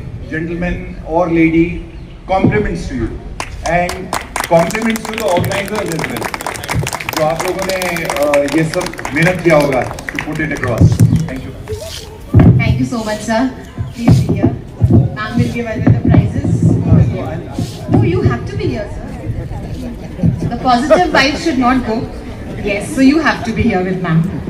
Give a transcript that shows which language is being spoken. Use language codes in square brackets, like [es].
[en] gentleman or lady, compliments to you and compliments to the organizers as well. [hi] तो आप लोगों ने ये सब मेहनत किया होगा [en] to put it across. Thank you. Thank you so much, sir. Please be here. Ma'am will give away the prizes. No, you have to be here, sir. The positive vibes should not go. Yes, so you have to be here with ma'am.